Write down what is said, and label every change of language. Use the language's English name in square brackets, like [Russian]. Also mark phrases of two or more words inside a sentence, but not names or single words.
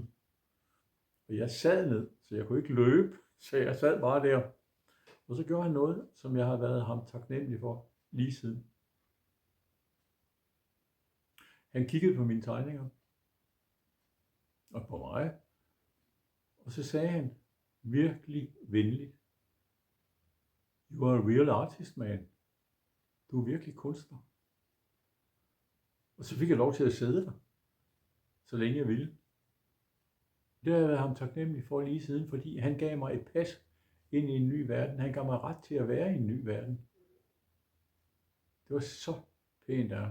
[Danish] Og jeg sad ned, så jeg kunne ikke løbe, så jeg sad bare der. Og så gjorde han noget, som jeg har været ham taknemmelig for lige siden. Han kiggede på mine tegninger og på mig, og så sagde han virkelig venligt: [English] "You are a real artist, man. [Danish] Du er virkelig kunstner." Og så fik jeg lov til at sidde der, så længe jeg ville. Det har jeg været ham taknemmelig for lige siden, fordi han gav mig et pas ind i en ny verden. Han gav mig ret til at være i en ny verden. Det var så pænt af ham.